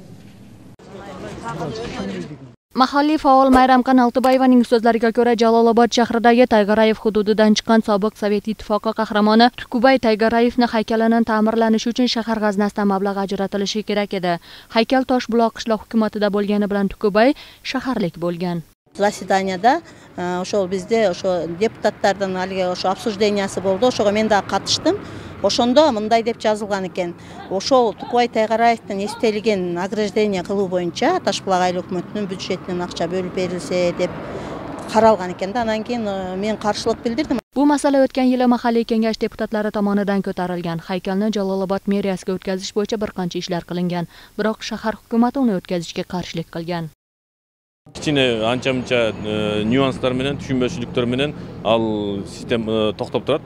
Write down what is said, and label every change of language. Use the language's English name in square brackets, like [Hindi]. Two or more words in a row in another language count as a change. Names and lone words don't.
[Uzbek] Mahalliy faol Mayramqan Altubayevaning so'zlariga ko'ra, Jalolobod shahridagi Tayg'arayev hududidan chiqqan sobiq Sovet Ittifoqi qahramoni Tukubay Tayg'arayevning haykalining ta'mirlanishi uchun shahar g'aznasidan mablag' ajratilishi kerak edi. Haykal Toshbuloq qishloq hukumatida bo'lgani bilan Tukubay shaharlik bo'lgan. Zasedaniyada o'sha bizda o'sha deputatlardan haliga o'sha обсуждениясы bo'ldi. O'shaga men de qatnashdim. [Kyrgyz] Ошондо мындай деп жазылган экен. Ошол Tukubay Tayg'araевдин эстелигин награждение кылуу боюнча Ташбулак айыл өкмөтүнүн бюджетинен акча бөлүп берилсе деп каралган экен да. Андан кийин мен каршылык билдирдим. [Uzbek] Bu masala o'tgan yili mahalliy kengash deputatlari tomonidan ko'tarilgan. Haykalni Jalolobod meriyasiga o'tkazish bo'yicha bir qancha ishlar qilingan, biroq shahar hukumati uni o'tkazishga qarshilik qilgan. Kichine ancha-muncha nüanslar bilan, tushunmovchiliklar bilan al sistem to'xtab turadi.